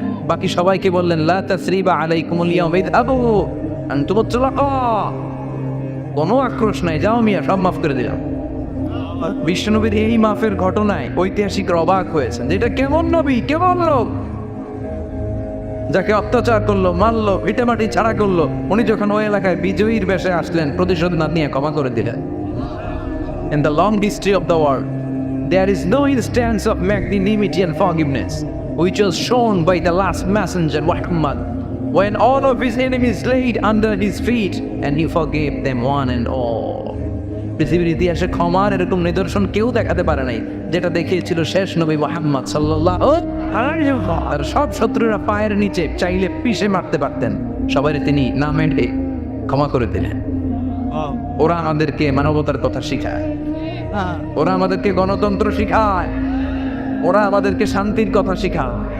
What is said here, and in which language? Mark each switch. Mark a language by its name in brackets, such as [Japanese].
[Bangla] বাকি সবাইকে বললেন [Arabic] লা তাসরিবা আলাইকুমুল ইয়াউমা ইযহাবু আনতুমুত তুলাকা, [Bangla] কোনো আক্রোশ নাই, যাও মিয়া, সব মাফ করে দিলাম। বিশ্বনবীর এই মাফের ঘটনায় ঐতিহাসিকরা অবাক হয়েছেন যে এটা কেমন নবী, কেমন লোক, যাকে অত্যাচার করলো, মারলো, ভিটেমাটি ছাড়া করলো, উনি যখন ওই এলাকায় বিজয়ীর বেশে আসলেন, প্রতিশোধ না নিয়ে ক্ষমা করে দিলেন। [English] In the long history of the world, there is no instance of magnanimity and forgiveness which was shown by the last messenger Muhammad, when all of his enemies laid under his feet and he forgave them one and all. [Bangla] পৃথিবীর ইতিহাসে ক্ষমার এরকম নিদর্শন কেউ দেখাতে পারে নাই, যেটা দেখিয়েছিল শেষ নবী মুহাম্মদ সাল্লাল্লাহু আলাইহি ওয়াসাল্লাম। আর সব শত্রুরা পায়ের নিচে চাইলে পিষে মারতে পারতেন, সবাই তিনি না মেনে ক্ষমা করে দিলেন। ওরা আমাদেরকে মানবতার কথা শিখায়, ওরা আমাদেরকে গণতন্ত্র শিখায়, ওরা আমাদেরকে শান্তির কথা শিখায়।